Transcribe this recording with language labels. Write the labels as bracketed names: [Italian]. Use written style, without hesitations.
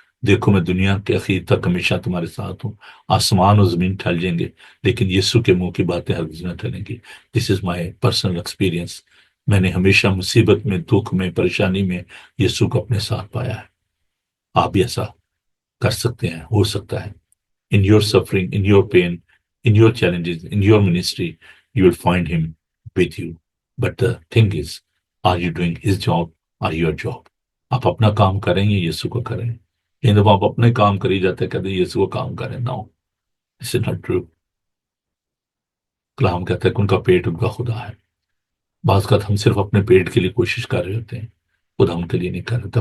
[Urdu] دیکھو میں دنیا کے آخر تک ہمیشہ تمہارے ساتھ ہوں. آسمان و زمین ٹھل جائیں گے لیکن یسوع کے منہ کی باتیں ہرگز نہ ٹلیں گی. [English] This is my personal experience. [Urdu] میں نے ہمیشہ مصیبت میں، دکھ میں، پریشانی میں یسوع کو اپنے ساتھ پایا ہے. آپ بھی ایسا کر سکتے ہیں، ہو سکتا ہے. [English] In your suffering, in your pain, in your challenges, in your ministry, you will find him with you. But the thing is, are you doing his job or your job? [Urdu] آپ اپنا کام کریں یا یسوع کو کریں؟ یہ جب آپ اپنے کام کری جاتے ہیں، کہتے ہیں یسوع کو کام کریں. [English] No, this is not true. [Urdu] کلام کہتا ہے کہ ان کا پیٹ ان کا خدا ہے. بعض کا ہم صرف اپنے پیٹ کے لیے کوشش کر رہے ہوتے ہیں، خدا ان کے لیے نہیں کر رہے ہوتے.